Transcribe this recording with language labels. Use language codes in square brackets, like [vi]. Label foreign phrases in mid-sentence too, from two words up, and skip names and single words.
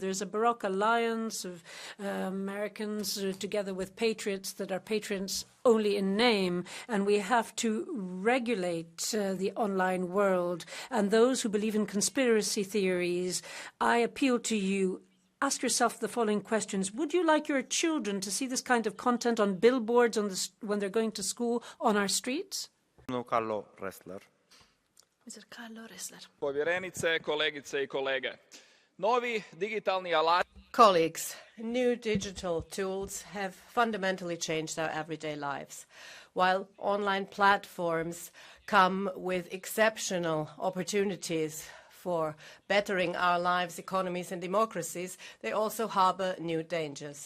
[en] There's a Baroque alliance of Americans together with patriots that are patriots only in name, and we have to regulate the online world. And those who believe in conspiracy theories, I appeal to you, ask yourself the following questions. Would you like your children to see this kind of content on billboards when they're going to school on our streets? Carlo Ressler. Mr. Carlo Ressler. [hr] Povjerenice, kolegice I kolege. Novi digitalni alati. [en] Colleagues, new digital tools have fundamentally changed our everyday lives. While online platforms come with exceptional opportunities for bettering our lives, economies and democracies, they also harbor new dangers.